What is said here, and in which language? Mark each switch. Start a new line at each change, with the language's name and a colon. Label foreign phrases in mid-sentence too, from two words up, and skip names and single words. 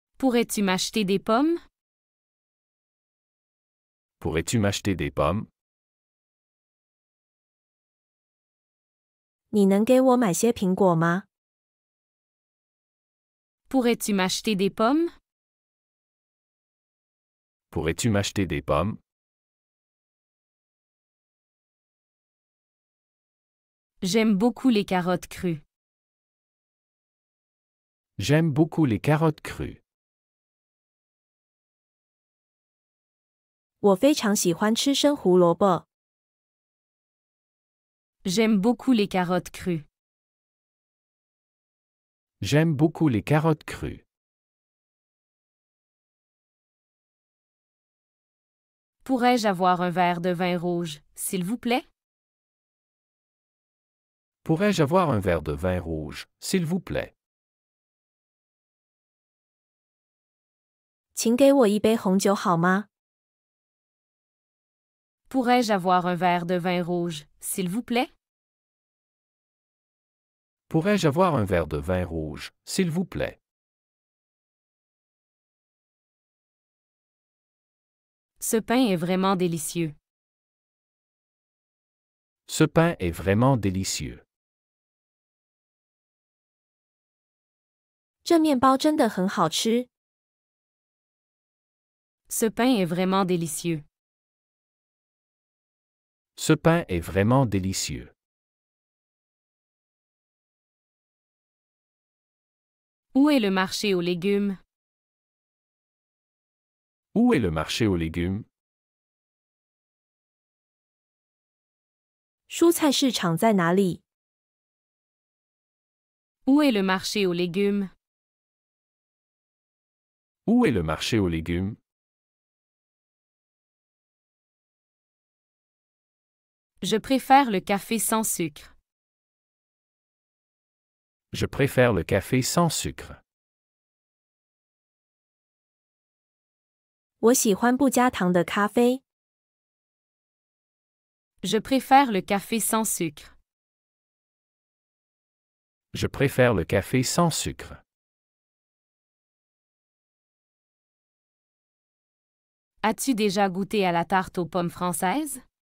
French: Pourrais-tu m'acheter des pommes? Pourrais-tu m'acheter des pommes?
Chinese: 你能给我买些苹果吗？
French: Pourrais-tu m'acheter des pommes? Pourrais-tu m'acheter des pommes? J'aime beaucoup les carottes crues. J'aime beaucoup les carottes crues.
Chinese: 我非常喜欢吃生胡萝卜。
French: J'aime beaucoup les carottes crues. J'aime beaucoup les carottes crues. Pourrais-je avoir un verre de vin rouge, s'il vous plaît? Pourrais-je avoir un verre de vin rouge, s'il vous plaît?
Chinese: 请给我一杯红酒好吗？
French: Pourrais-je avoir un verre de vin rouge, s'il vous plaît? Pourrais-je avoir un verre de vin rouge, s'il vous plaît? Ce pain est vraiment délicieux. Ce pain est vraiment délicieux.
Chinese: 这面包真的很好吃。
French: Ce pain est vraiment délicieux. Ce pain est vraiment délicieux. Où est le marché aux légumes? Où est le marché aux légumes?
Chinese: 蔬菜市场在哪里？
French: Où est le marché aux légumes? Où est le marché aux légumes? Je préfère le café sans sucre. Je préfère le café sans sucre.
Chinese: 我喜欢不加糖的咖啡。
French: Je préfère le café sans sucre. Je préfère le café sans sucre. As-tu déjà goûté à la tarte aux pommes française?